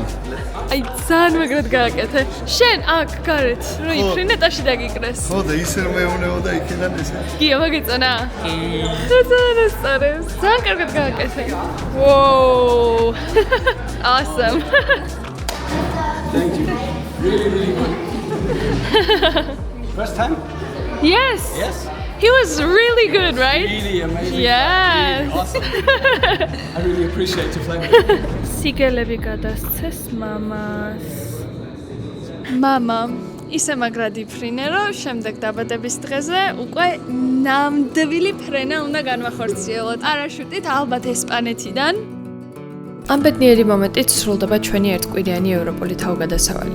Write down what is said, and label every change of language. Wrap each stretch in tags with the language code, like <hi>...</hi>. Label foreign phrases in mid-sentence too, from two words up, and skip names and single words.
<ka>აი ძალიან მაგრად გააკეთე. შენ აქ გარეთ რო იფრინე ტაში დაგიკრეს. ხო და ისე რომ მეუნეოდა იქიდან ესე. გია მოგიწონა? ძალიან სწორებს. ძალიან კარგად გააკეთე.</ka> <en>Whoa. Awesome. Thank you. Really good. First time? Yes. Yes. He was really good, right? Really amazing. Yes. Really awesome. I really appreciate your flavor.</en> <ka>სიგელები გადასცეს მამას. მამა ისე მაგრად იფრინე, რომ შემდეგ დაბადების დღეზე უკვე ნამდვილი ფრენა უნდა განვახორციელოთ. პარაშუტით ალბათ ესპანეთიდან. ამ ბედნიერი მომენტით სრულდება ჩვენი ერთკვირიანი ევროპული თავგადასავალი.</ka>